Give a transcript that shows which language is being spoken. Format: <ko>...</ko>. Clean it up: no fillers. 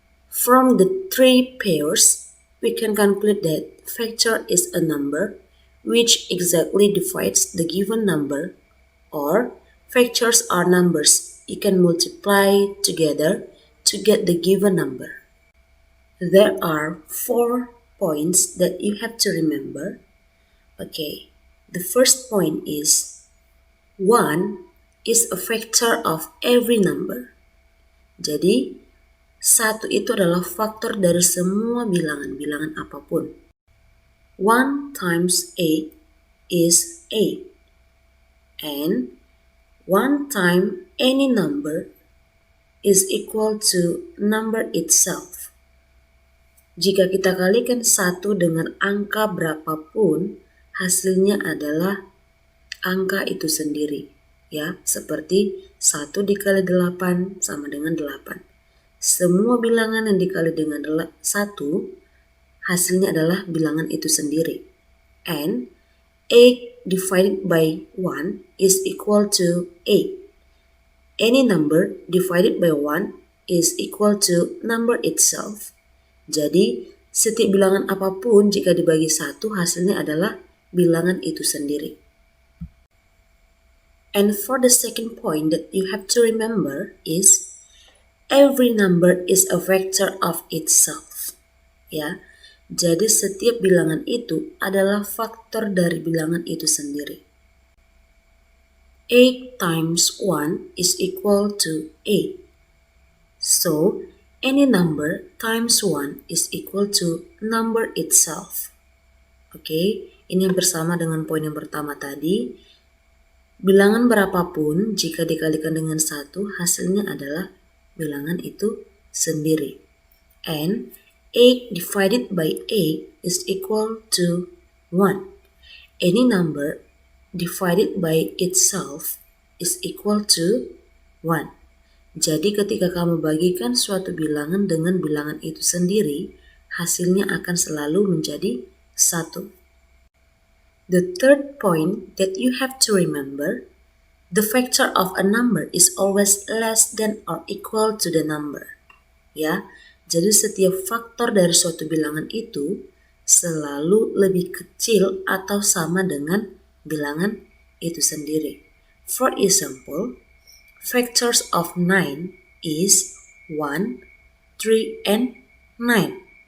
<en>From the three pairs, we can conclude that factor is a number which exactly divides the given number, or factors are numbers you can multiply together to get the given number. There are 4 points that you have to remember. Okay, The first point is 1 is a factor of every number.</en> <id>Jadi, 1 itu adalah faktor dari semua bilangan apapun.</id> <en>1 times 8 is 8. And 1 time any number is equal to number itself.</en> <id>Jika kita kalikan 1 dengan angka berapapun, hasilnya adalah angka itu sendiri. Ya, seperti 1 dikali 8 sama dengan 8. Semua bilangan yang dikali dengan 1, hasilnya adalah bilangan itu sendiri.</id> <en>And 8 divided by 1 is equal to 8. Any number divided by 1 is equal to number itself.</en> <id>Jadi, setiap bilangan apapun jika dibagi 1, hasilnya adalah bilangan itu sendiri.</id> <en>And for the second point that you have to remember is every number is a vector of itself.</en> <id>Ya, jadi setiap bilangan itu adalah faktor dari bilangan itu sendiri.</id> <en>8 times 1 is equal to 8. So, any number times 1 is equal to number itself.</en> <id>Oke, ini yang bersama dengan poin yang pertama tadi. Bilangan berapapun jika dikalikan dengan 1, hasilnya adalah bilangan itu sendiri.</id> <en>And 8 divided by 8 is equal to 1. Any number divided by itself is equal to 1.</en> <id>Jadi ketika kamu bagikan suatu bilangan dengan bilangan itu sendiri, hasilnya akan selalu menjadi 1.</id> <en>The third point that you have to remember, the factor of a number is always less than or equal to the number.</en> <id>Ya, jadi setiap faktor dari suatu bilangan itu selalu lebih kecil atau sama dengan bilangan itu sendiri.</id> <en>For example, factors of 9 is 1, 3, and 9.</en>